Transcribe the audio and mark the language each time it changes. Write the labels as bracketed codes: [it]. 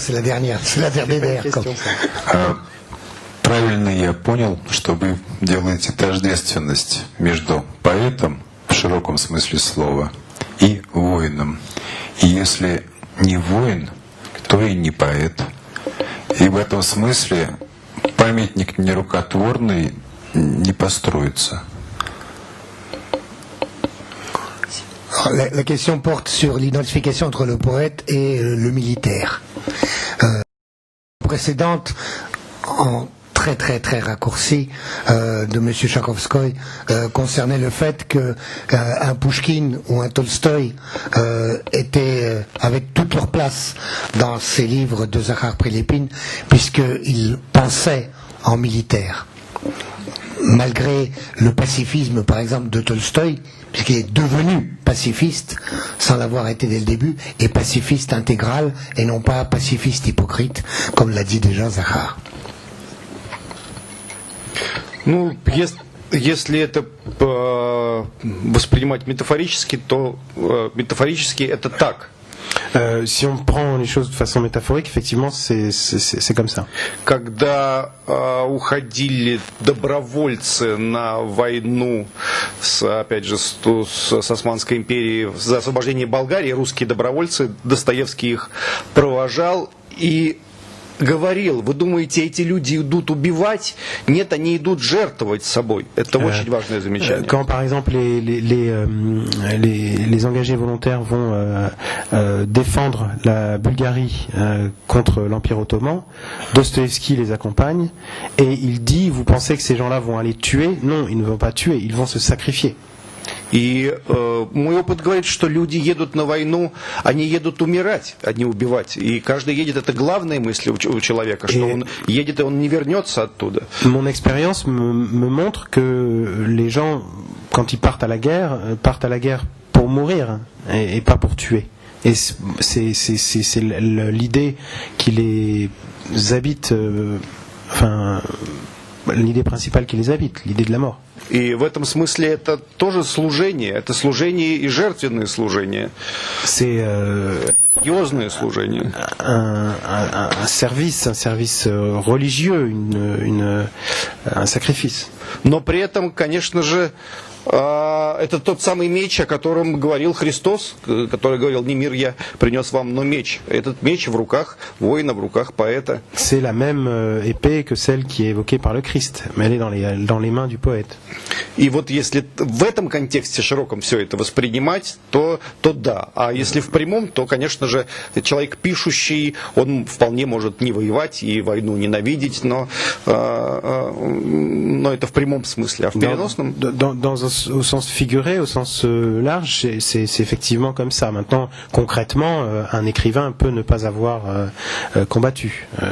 [fr] C'est la dernière question. [ru] Правильно я понял, что вы делаете тождественность между поэтом в широком смысле слова и воином. И если не воин, то и не поэт. И в этом смысле памятник нерукотворный не построится. [fr] La question porte sur l'identification entre le poète et le militaire. Précédente, en très très très raccourci de M. Chokhovskoy, concernait le fait que un Pouchkine ou un Tolstoï avaient toute leur place dans ces livres de Zakhar Prilepine, puisqu'ils pensaient en militaire. Malgré le pacifisme, par exemple, de Tolstoï, puisqu'il est devenu pacifiste, sans l'avoir été dès le début, et pacifiste intégral, et non pas pacifiste hypocrite, comme l'a dit déjà Zakhar. [ru] Ну, если это воспринимать метафорически, то метафорически это так. [fr] Si on prend les choses de façon métaphorique, effectivement, c'est comme ça. [ru] Когда уходили добровольцы на войну, опять же, с Османской империей за освобождение Болгарии, русские добровольцы, Достоевский их провожал, и говорил, вы думаете, эти люди идут убивать? Нет, они идут жертвовать собой. Это очень важное замечание. [fr] Quand par exemple les engagés volontaires vont défendre la Bulgarie contre l'Empire ottoman, Dostoïevski les accompagne et il dit, vous pensez que ces gens-là vont aller tuer? Non, ils ne vont pas tuer, ils vont se sacrifier. [ru] И мой опыт говорит, что люди едут на войну, они едут умирать, а не убивать. И каждый едет, это главная мысль у человека, что он едет и он не вернется оттуда. [fr] Mon expérience me montre que les gens, quand ils partent à la guerre pour mourir et pas pour tuer. Et c'est l'idée qui les habite, enfin, l'idée principale qui les habite, l'idée de la mort. [ru] И в этом смысле это тоже служение, это служение и жертвенное служение. [fr] C'est [ru] религиозное служение. [fr] Un service religieux, un sacrifice. [ru] Но при этом, конечно же, это тот самый меч, о котором говорил Христос, который говорил, не мир я принес вам, но меч. Этот меч в руках воина, в руках поэта. [fr] C'est la même épée que celle qui est évoquée par le Christ, mais elle est dans les mains du poète. [ru] И вот если в этом контексте широком все это воспринимать, то да. А если в прямом, то, конечно же, человек пишущий, он вполне может не воевать и войну ненавидеть, но это в прямом смысле. А в переносном... [fr] Au sens figuré, au sens large, c'est effectivement comme ça. Maintenant, concrètement, un écrivain peut ne pas avoir combattu.